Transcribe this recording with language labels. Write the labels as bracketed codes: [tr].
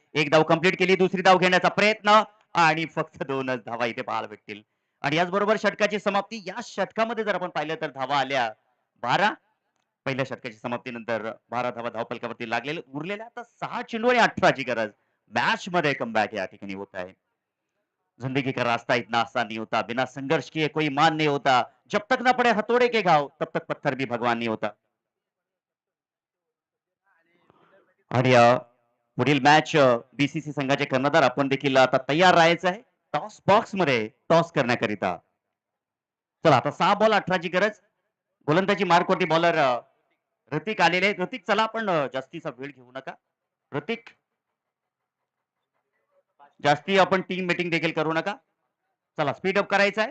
[mr] एक धाव कंप्लीट केली, दुसरी धाव घेण्याचा प्रयत्न आणि फक्त 2च धावा इथे पाहायला भेटतील. आणि याचबरोबर षटकाची समाप्ती. या षटकामध्ये जर आपण पाहिलं तर धावा आल्या 12. पहिल्या षटकाची समाप्तीनंतर 12 धावा धावफलकावरती लागलेले. उरलेल्या आता 6 चेंडू आणि 18 ची गरज. मॅच मध्ये कमबॅक या ठिकाणी होत आहे. [hi] जिंदगी का रास्ता इतना आसान नहीं होता, बिना संघर्ष किए कोई मान नहीं होता, जब तक ना पड़े हथौड़े के घाव तब तक पत्थर भी भगवान नहीं होता. [mr] आणि पुढील मॅच बीसीसी संघाचे कर्णधार आपण देखील आता तयार राहायचं आहे टॉस बॉक्स मध्ये टॉस करण्याकरिता. चला आता 6 बॉल 18 ची गरज. गोलंदाजी मार्कवरती बॉलर ऋतिक आलेले आहेत. ऋतिक चला आपण जास्तीचा वेळ घेऊ नका. ऋतिक जास्ती आपण टीम मीटिंग देखील करू नका. चला स्पीड अप करायचा आहे.